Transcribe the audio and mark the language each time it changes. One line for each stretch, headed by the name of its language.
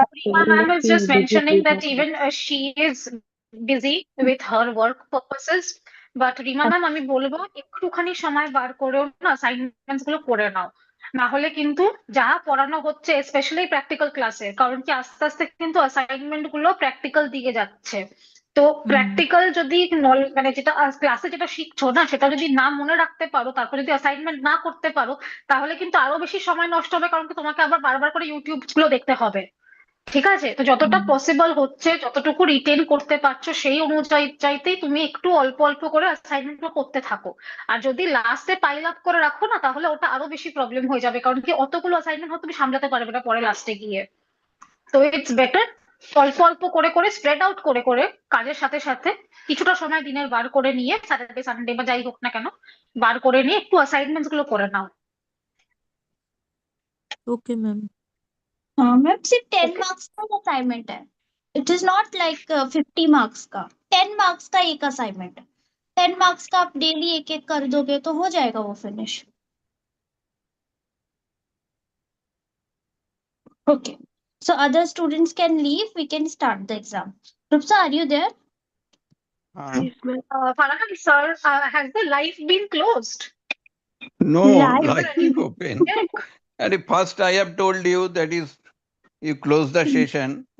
English: Rima ma'am is just mentioning that busy. even she is busy with her work purposes.
Bangla: But Rima ma'am আমি বলবো একটুখানি সময় বার করেও না অ্যাসাইনমেন্টস গুলো করে নাও, না হলে কিন্তু যা পড়ানো হচ্ছে স্পেশালি প্র্যাকটিক্যাল ক্লাসে, কারণ কি আস্তে আস্তে কিন্তু অ্যাসাইনমেন্ট গুলো প্র্যাকটিক্যাল দিকে যাচ্ছে। তো প্র্যাকটিক্যাল যদি মানে যেটা ক্লাসে যেটা শিখছো না সেটা যদি না মনে রাখতে পারো, তারপর যদি অ্যাসাইনমেন্ট না করতে পারো, তাহলে কিন্তু আরো বেশি সময় নষ্ট হবে, কারণ কি তোমাকে আবার বারবার করে ইউটিউব গুলো দেখতে হবে। ঠিক আছে, তো যতটা পসিবল হচ্ছে যতটুকু রিটেন করতে পারছো সেই অনুযায়ী চাইতেই তুমি একটু অল্প অল্প করে অ্যাসাইনমেন্ট করতে থাকো। আর যদি লাস্টে পাইল আপ করে রাখো না, তাহলে ওটা আরো বেশি প্রবলেম হয়ে যাবে, কারণ কি অতগুলো অ্যাসাইনমেন্ট তুমি সামলাতে পারবে না পরে লাস্টে গিয়ে। তো
English: it's better
Bangla: অল্প অল্প করে করে স্প্রেড আউট করে করে কাজের সাথে সাথে কিছুটা সময় দিনের বার করে নিয়ে, স্যাটারডে সানডে বা যাই হোক না কেন, বার করে নিয়ে একটু অ্যাসাইনমেন্টস গুলো করে নাও।
English: Okay ma'am.
Hindi: मैम सिर्फ 10
English: Okay?
Hindi: मार्क्स का असाइनमेंट है।
English: it is not like 50
Hindi: marks का। 10 मार्क्स का एक असाइनमेंट है। 10 मार्क्स का आप डेली एक एक कर दोगे तो हो जाएगा वो finish.
English: Okay. So other students can leave. We can start the exam. Rupsa, are you there? Yes, ma'am. Farhan sir, has the live been closed? No, Live. live open. Yeah. And first I have told you that is, you close the session.